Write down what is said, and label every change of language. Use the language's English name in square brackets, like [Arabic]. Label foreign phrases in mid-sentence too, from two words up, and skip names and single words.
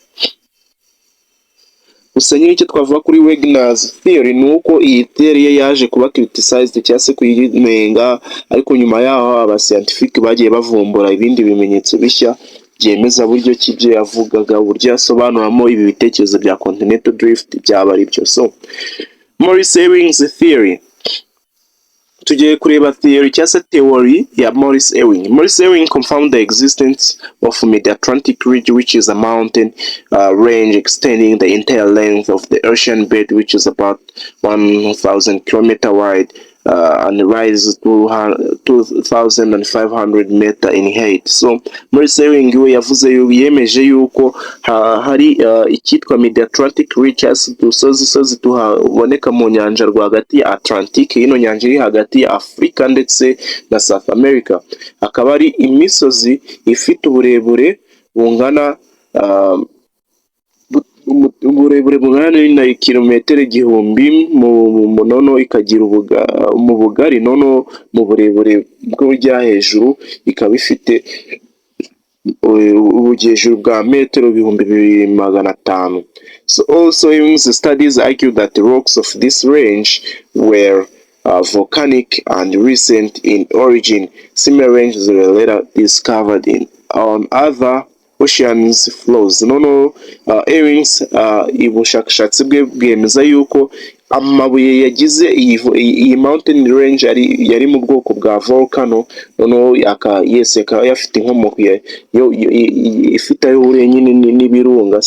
[Kinyarwanda] Gusa nyine icyo twavuga kuri Wegener's theory ni uko iyi theory ye yaje kuba criticized cyangwa se kuyinenga, ariko nyuma yaho aba scientific bagiye bavumbura ibindi bimenyetso bishya byemeza buryo ki ibyo yavugaga, uburyo yasobanuramo ibi bitekerezo bya [English] continental drift [Kinyarwanda] byaba ari byo. So Morris Ewing's theory, tugiye kureba theory cyangwa se theory ya Morris Ewing. [English] Morris Ewing confirmed the existence of Mid-Atlantic Ridge, which is a mountain range extending the entire length of the ocean bed, which is about 1,000 kilometers wide and rises to 2,500 meters in height. [Kinyarwanda] So Morris Ewing we yemeje yuko hari icyitwa Mid-Atlantic Ridge, udusozi tuhaboneka mu nyanja rwagati ya Atlantic. Ino nyanja iri hagati ya Afurika ndetse na South America, akaba ari imisozi ifite uburebure bungana na kilometero 1000 mu nono, ikagira mu bugari nono mu burebure bw'ujya hejuru ikaba ifite ubujyejuru bwa metero 2500. [English] So also Ewing's studies argue that the rocks of this range were volcanic and recent in origin. Similar ranges were later discovered on other oceans flows. [Kinyarwanda] Ewing's ubushakashatsi bwe bwemeza yuko amabuye yagize iyi [English] mountain range [Kinyarwanda] yari mu bwoko bwa volcano, akaba yafite inkomoko ifite ayo hure nyine n'ibirunga.